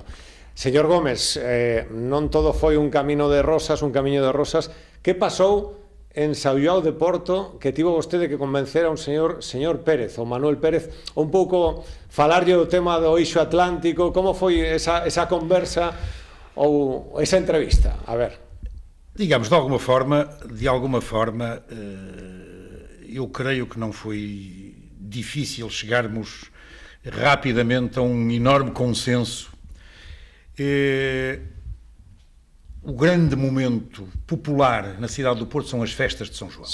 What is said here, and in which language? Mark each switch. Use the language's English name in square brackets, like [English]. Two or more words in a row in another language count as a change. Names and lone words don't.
[Galician] Señor Gómez, non todo foi un camiño de rosas. Que pasou en Saullau de Porto, que tivo vostede que convencer a un señor Pérez, ou Manuel Pérez, un pouco falarlle do tema do Eixo Atlántico? Como foi esa conversa ou esa entrevista? A ver. [Portuguese] Digamos, de alguma forma, eu creio que não foi difícil chegarmos rapidamente a um enorme consenso. O grande momento popular na cidade do Porto são as festas de São João.